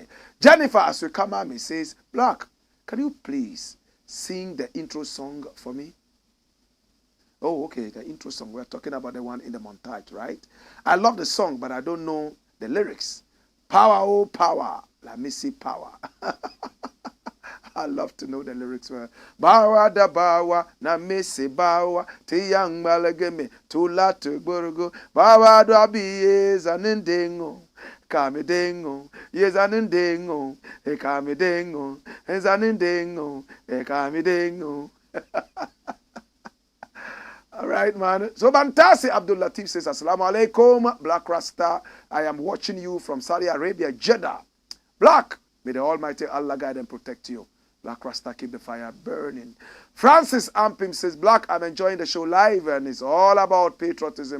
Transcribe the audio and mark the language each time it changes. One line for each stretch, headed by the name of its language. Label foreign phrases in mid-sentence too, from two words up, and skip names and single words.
English: Jennifer, as we come at me, says, Blakk, can you please sing the intro song for me? Oh, okay, the intro song. We're talking about the one in the montage, right? I love the song, but I don't know the lyrics. Power, oh, power. Let me see power. I love to know the lyrics. Bawa da bawa, na missy bawa, tiyang malagame, tula to burgo, bawa da bies an indingo, kamidengo, yes an indingo, e kamidengo, es an indingo, e kamidengo. All right, man. So Bantasi Abdul Latif says,
Arabic: السلام عليكم,
English: Blakk Rasta. I am watching you from Saudi Arabia, Jeddah. Blakk, may the Almighty Allah guide and protect you. Blakk Rasta, keep the fire burning. Francis Ampim says, Blakk, I'm enjoying the show live and it's all about patriotism.